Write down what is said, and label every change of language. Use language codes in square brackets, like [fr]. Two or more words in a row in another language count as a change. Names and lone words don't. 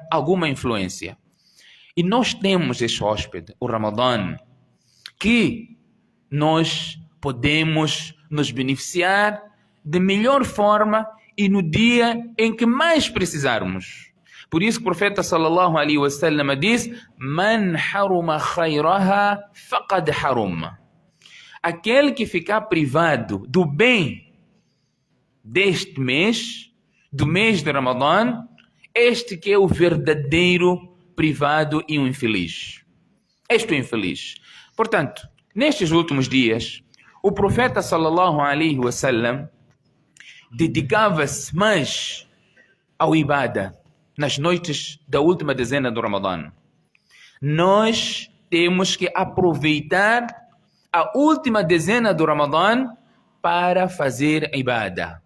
[pt] Alguma influência. E nós temos este hóspede, o Ramadã, que nós podemos nos beneficiar de melhor forma e no dia em que mais precisarmos. Por isso que o profeta [ar] صلى الله عليه وسلم [pt] diz: [ar] "من حرم خيرها فقد حرم." [pt] Aquele que ficar privado do bem deste mês, do mês de Ramadã, este que é o verdadeiro privado e o infeliz. Este é o infeliz. Portanto, nestes últimos dias, o profeta [ar] صلى الله عليه وسلم [pt] dedicava-se mais ao ibada nas noites da última dezena do Ramadã. Nós temos que aproveitar a última dezena do Ramadã para fazer ibada.